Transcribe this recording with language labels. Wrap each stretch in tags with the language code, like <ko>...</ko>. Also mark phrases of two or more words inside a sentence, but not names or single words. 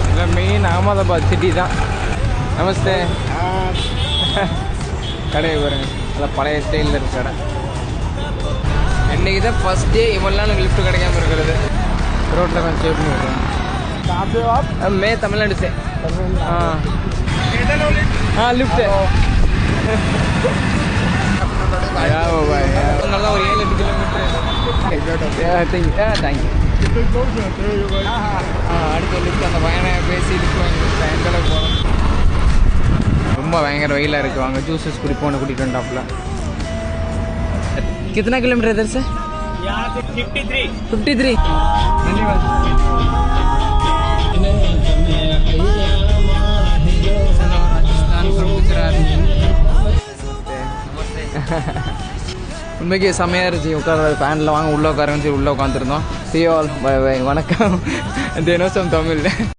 <ta>மெயின் அகமதாபாத் சிட்டி தான். நமஸ்தே. கடையை பாருங்க, நல்லா பழைய ஸ்டைலில் இருக்கு கடை. இன்றைக்கி தான்</ta> <en>first day</en> <ta>இவ்வளோ நாள் லிஃப்ட் கிடைக்காம இருக்கிறது. ரோட்டில் கொஞ்சம் சேவ் பண்ணி விட்றோம்.</ta> <hi>मैं तमिलनाडु से. हाँ लिफ्ट है.</hi> <ta>ஒரு 7-8 கிலோமீட்டர். தேங்க்யூ. அடுத்த லிஃப்ட் அந்த பையனை பேசி லிஃப்ட் வாங்கி எந்த அளவுக்கு போகணும். ரொம்ப பயங்கர வெயிலாக இருக்குது. வாங்க ஜூஸஸ் குடிப்போன்னு கூட்டிகிட்டு வந்தாப்புல.</ta> <hi>कितना किलोमीटर इधर से? 53. धन्यवाद.</hi> <ta>உண்மைக்கு செம்மையாக இருந்துச்சு. உட்கார ஃபேனில் வாங்க உள்ளே உட்காருன்னு சொல்லி உள்ளே உட்காந்துருந்தோம்.</ta> <en>see all bye bye.</en> <ta>வணக்கம். தினோசம் தமிழ்.</ta>